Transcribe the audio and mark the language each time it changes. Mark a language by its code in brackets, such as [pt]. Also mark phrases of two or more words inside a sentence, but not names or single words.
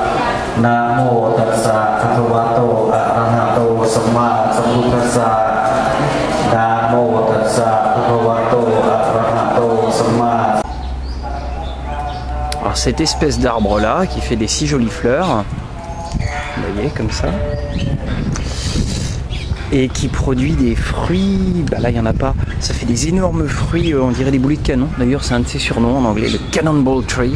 [pi] Namo tassa bhagavato arahato samma sambuddhassa. Namo tassa bhagavato arahato samma. [fr] Alors cette espèce d'arbre là qui fait des si jolies fleurs, vous voyez comme ça, et qui produit des fruits, bah là il n'y en a pas, ça fait des énormes fruits, on dirait des boulets de canon, d'ailleurs c'est un de ses surnoms en anglais, le [en] Cannonball Tree.